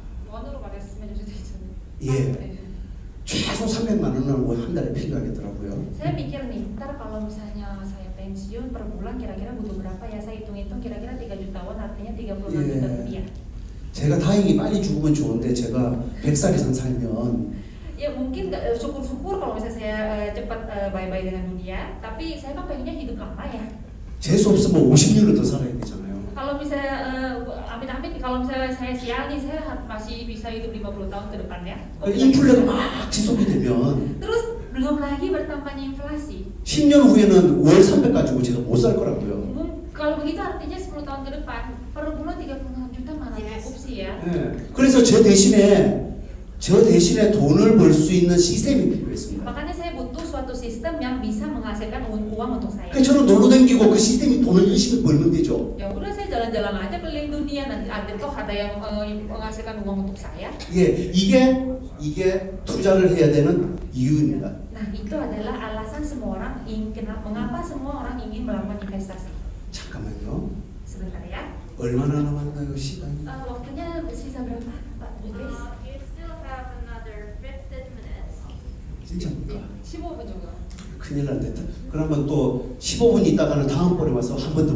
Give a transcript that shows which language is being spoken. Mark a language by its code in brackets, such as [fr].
[ko] 원으로 말했으면 좋겠어요. 예, 최소 300만 원은 한 달에 필요하겠더라고요. [id] Saya pikir nih, ntar kalau misalnya saya pensiun per bulan kira-kira butuh berapa ya? Saya hitung-hitung kira-kira 3 jutawan, artinya 36 juta rupiah. [ko] 제가 다행히 빨리 죽으면 좋은데 제가 100살 이상 살면 [id] Ya mungkin syukur-syukur kalau misalnya saya cepat bye-bye dengan dunia, tapi saya kan pengennya hidup lama ya. [ko] 재수 없으면 50년을 더 살아야 되잖아요. [id] Kalau misalnya amit-amit kalau misalnya saya sial nih, saya masih bisa hidup 50 tahun ke depan ya. [ko] 인플레가 막 지속이 되면 [id] Terus belum lagi bertambahnya inflasi. [ko] 10년 후에는 월 300 가지고 제가 못 살 거라고요. [id] Kalau begitu artinya 10 tahun ke depan per bulan 36 juta mana cukup sih ya. [ko] 네. 그래서 저 대신에 돈을 벌 수 있는 시스템이 필요했습니다. [id] Makanya saya butuh suatu sistem yang bisa menghasilkan uang untuk saya. [ko] 그러니까 저는 놀러 다니고 그 시스템이 돈을 열심히 벌면 되죠. [id] Ya udah saya jalan-jalan aja keliling dunia, nanti ada toh ada yang menghasilkan uang untuk saya. [ko] 예, 이게 투자를 해야 되는 이유입니다. [id] Nah itu adalah alasan semua orang mengapa semua orang ingin melakukan investasi. [ko] 잠깐만요. [id] Sebentar ya. [ko] 얼마나 남았나요, 시간이? [id] Waktunya sisa berapa, Pak Idris? [en] You still have another 15 minutes. [ko] 진짜입니까? 15분 정도. 큰일 났다. 그러면 또 15분 있다가는 다음번에 와서 한 번 더